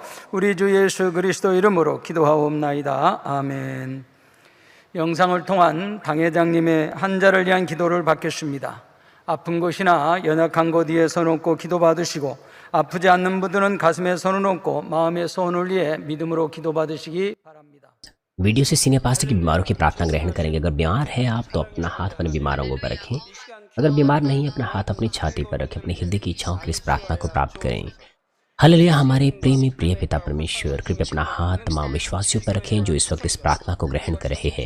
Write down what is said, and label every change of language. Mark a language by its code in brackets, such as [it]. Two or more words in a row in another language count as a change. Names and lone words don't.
[ko] 우리 주 예수 그리스도 이름으로 기도하옵나이다. 아멘. 영상을 통한 당회장님의 환자를 위한 기도를 받겠습니다. 아픈 곳이나 연약한 곳 위에 손 얹고 기도받으시고 아프지 않는 분들은 가슴에 손을 얹고 마음에 손을 위해 믿음으로 기도받으시기 바랍니다. [hi] वीडियो से सीनियर पास्टर की बीमारों की प्रार्थना ग्रहण करेंगे। अगर बीमार है आप तो अपना हाथ अपने बीमारों पर रखें। अगर बीमार नहीं है अपना हाथ अपनी छाती पर रखें। अपने हृदय की इच्छाओं के इस प्रार्थना को प्राप्त करें। हालेलुया। हमारे प्रेमी प्रिय पिता परमेश्वर, कृपया अपना हाथ तमाम विश्वासियों पर रखें जो इस वक्त इस प्रार्थना को ग्रहण कर रहे हैं।